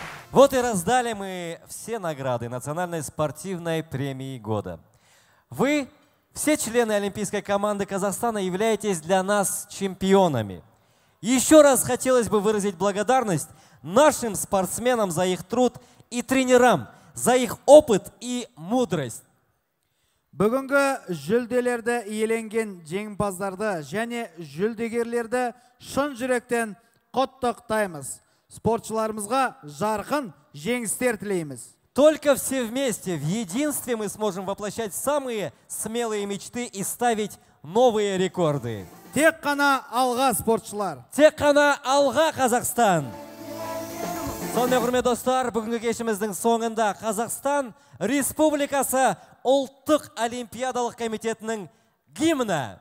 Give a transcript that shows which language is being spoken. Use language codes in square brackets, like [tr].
[ru] Вот и раздали мы все награды Национальной спортивной премии года. Вы, все члены олимпийской команды Казахстана, являетесь для нас чемпионами. Еще раз хотелось бы выразить благодарность нашим спортсменам за их труд и тренерам за их опыт и мудрость. [kk] Бүгінгі жүлделерді иеленген жеңімпаздарды және жүлдегерлерді шын жүректен құттықтаймыз. Спортшыларымызға жарқын жеңістер тілейміз. [ru] Только все вместе, в единстве мы сможем воплощать самые смелые мечты и ставить новые рекорды. [kk] Тек қана алға, спортшылар. Тек қана алға, Қазақстан. Сонымен, құрметті достар, бүгінгі кешіміздің соңында Қазақстан Республикасы ұлттық олимпиадалық комитетінің гимні.